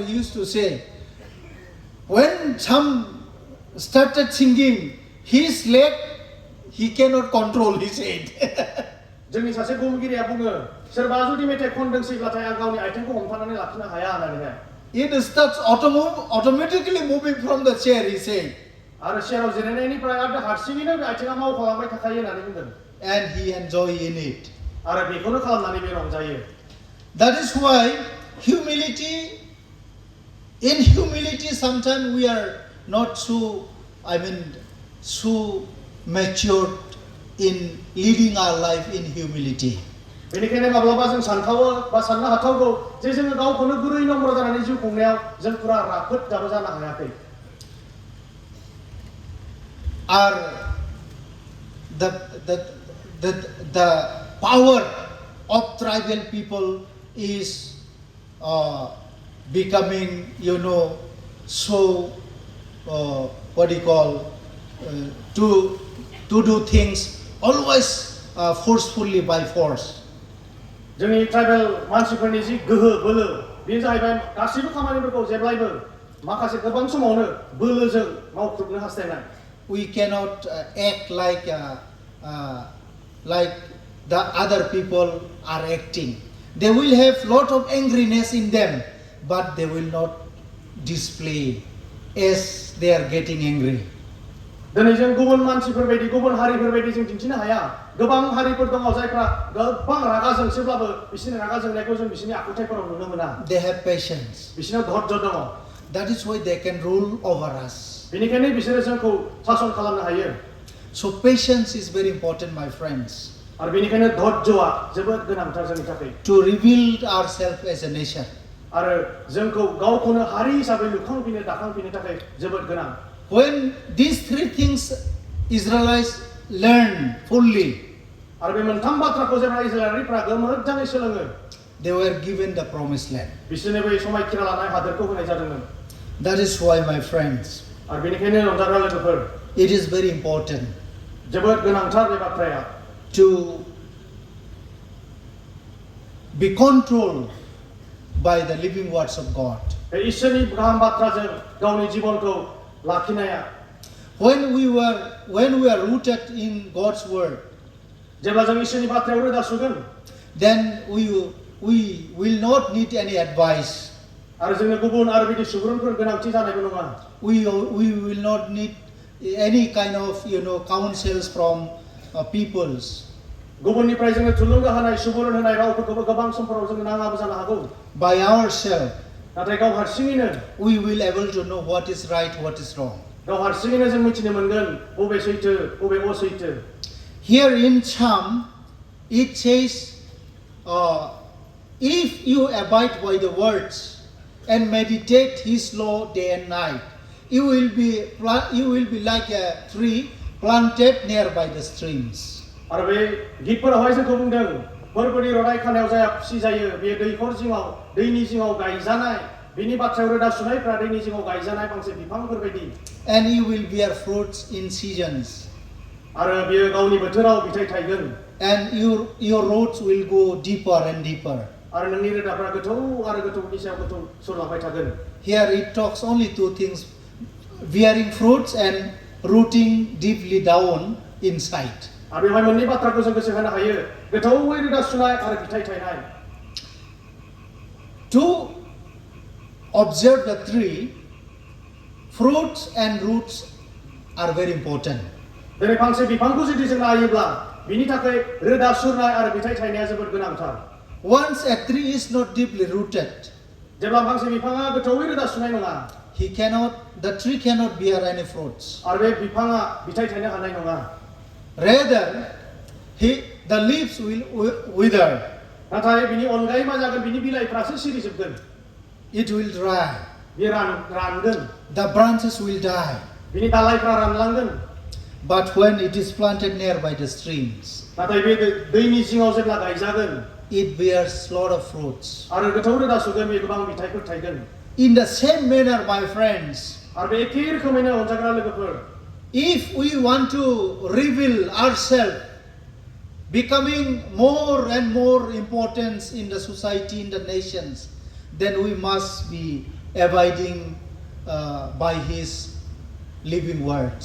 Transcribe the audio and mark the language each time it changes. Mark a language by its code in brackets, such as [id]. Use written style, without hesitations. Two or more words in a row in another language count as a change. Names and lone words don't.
[en] used to say, when some started singing, his leg, he cannot control his head. [brx] जोंनि सासे बुंगिरिया बुङो सोरबा जुदि मेथाइ खनदोंसैब्लाथाय आं गावनि आथिंखौ हमथानानै लाखिनो हाया होननानैहाय। [en] It starts automatically moving from the chair, he said. [brx] आरो चेयाराव जिरायनायनिफ्राय आरो हारसिङैनो बे आथिङा मावखालांबाय थाखायो होननानै बुंदों। [en] And he enjoy in it. [brx] आरो बेखौनो खालामनानै बे रंजायो। [en] That is why in humility sometimes we are not so matured in leading our life in humility. [brx] बेनिखायनो माब्लाबा जों सानथावो बा साननो हाथावगौ जे जोङो गावखौनो गुरै नम्र जानानै जिउ खुंनायाव जों पुरा राफोद जानो हायाखै। [en] The power of tribal people is becoming, so to do things always forcefully by force. [brx] जोंनि ट्राइबेल मानसिफोरनि जि गोहो बोलो बेयो जाहैबाय गासैबो खामानिफोरखौ जेब्लायबो माखासे गोबां समावनो बोलोजों मावख्रुबनो हास्थायनाय [en] We cannot act like the other people are acting. They will have lot of angriness in them, but they will not display as they are getting angry. [brx] दिनै जों गुबुन मानसिफोर बायदि गुबुन हारिफोर बायदि जों दिन्थिनो हाया गोबां हारिफोर दङ जायफ्रा गोबां रागा जोंसोब्लाबो बिसोरनि रागा जोंनायखौ जों बिसोरनि आखुथायफोराव नुनो मोना [en] They have patience. [brx] बिसोरनाव धैर्य दङ [en] That is why they can rule over us. [brx] बेनिखायनो बिसोरो जोंखौ सासन खालामनो हायो [en] So patience is very important, my friends, [brx] आरो बेनिखायनो धैर्यआ जोबोद गोनांथार जोंनि थाखाय [en] to rebuild ourselves as a nation. [brx] आरो जोंखौ गावखौनो हारि हिसाबै लुखांफिनो दाखांफिननो थाखाय जोबोद गोनां [en] When these three things Israelites learned fully, [brx] आरो बे मोनथाम बाथ्राखौ जेब्ला इजराइलारिफ्रा मोजाङै सोलोङो [en] they were given the promised land. [brx] बिसोरनो बै समायखिरा लानाय हादोरखौ होनाय जादोंमोन [en] That is why, my friends, [brx] आरो बेनिखायनो रंजाग्रा लोगोफोर [en] it is very important [brx] जोबोद गोनांथार बे बाथ्राया [en] to be controlled by the living words of God. [brx] बे ईश्वरनि गाहाम बाथ्राजों गावनि जिबनखौ लाखिनाया [en] When we are rooted in God's word, [brx] जेब्ला जों ईश्वरनि बाथ्रायाव रोदा सुगोन [en] then we will not need any advice. [brx] आरो जोंनो गुबुन आरो बिदि सुबुरुनफोर गोनांथि जानायबो नङा [en] We will not need any kind of counsels from peoples. [brx] गुबुननिफ्राय जोंनो थुलुंगा होनाय सुबुरुन होनाय रावफोरखौबो गोबां समफोराव जों नाङाबो जानो हागौ [en] By ourselves, [brx] नाथाय गाव हारसिङैनो [en] we will able to know what is right, what is wrong. [brx] गाव हारसिङैनो जों मिथिनो मोनगोन बबे सैथो बबे असैथो [en] Here in Psalm, it says, if you abide by the words and meditate His law day and night, you will be like a tree planted nearby the streams. [brx] आरो बे गितफोरावहाय जोंखौ बुंदों फोरबोनि रदाय खानायाव जाया खुसि जायो बे दैखर जिङाव दैनि जिङाव गायजानाय बिनि बाथ्रायाव रोदा सुनायफ्रा दैनि जिङाव गायजानाय फांसे बिफांफोर बायदि [en] And you will bear fruits in seasons. [brx] आरो बियो गावनि बोथोराव फिथाइ थायगोन [en] And your roots will go deeper and deeper. [brx] आरो नोंनि रोदाफ्रा गोथौ आरो गोथौनि सायाव गोथौ सुरलांबाय थागोन [en] Here it talks only two things: bearing fruits and rooting deeply down inside. [brx] आरो बेवहाय मोननै बाथ्राखौ जों गोसो होनो हायो गोथौयै रोदा सुनाय आरो फिथाइ थायनाय [en] To observe the tree, fruits and roots are very important. [brx] दिनै फांसे बिफांखौ जुदि जों नायोब्ला बिनि थाखाय रोदा सुरनाय आरो फिथाइ थायनाया जोबोद गोनांथार [en] Once a tree is not deeply rooted, [brx] जेब्ला फांसे बिफाङा गोथौयै रोदा सुनाय नङा [en] the tree cannot bear any fruits. [brx] आरो बे बिफाङा फिथाइ थायनो हानाय नङा [en] Rather, the leaves will wither. [brx] नाथाय बिनि अनगायै मा जागोन बिनि बिलाइफ्रासो सिरिजोबगोन [en] It will dry. [brx] बियो रानगोन [en] The branches will die. [brx] बिनि दालाइफ्रा रानलांगोन [en] But when it is planted nearby the streams, [brx] नाथाय बे दैनि जिङाव जेब्ला गायजागोन [en] it bears lot of fruits. [brx] आरो गोथौ रोदा सुगोन बे गोबां फिथाइफोर थायगोन [en] In the same manner, my friends, [brx] आरो बे एखे रोखोमैनो अनजाग्रा लोगोफोर [en] if we want to reveal ourselves, becoming more and more importance in the society, in the nations, then we must be abiding by His living words.